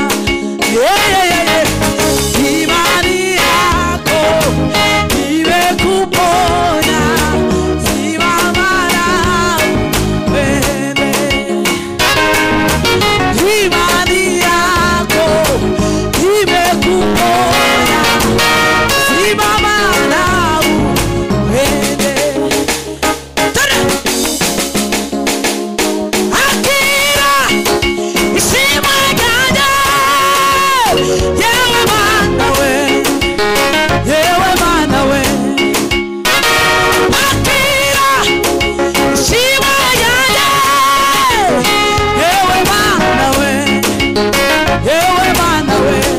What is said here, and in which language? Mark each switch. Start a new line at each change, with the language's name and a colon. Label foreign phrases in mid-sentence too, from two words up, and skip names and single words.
Swahili: Imani yako imekuponya, simama na uende. Imani yako imekuponya, simama na uende.
Rundi: Akira isimwagaje,
Swahili: yewe Bwana we, yewe Bwana we.
Rundi: Akira isimwagaje,
Swahili: yewe Bwana we, yewe Bwana we.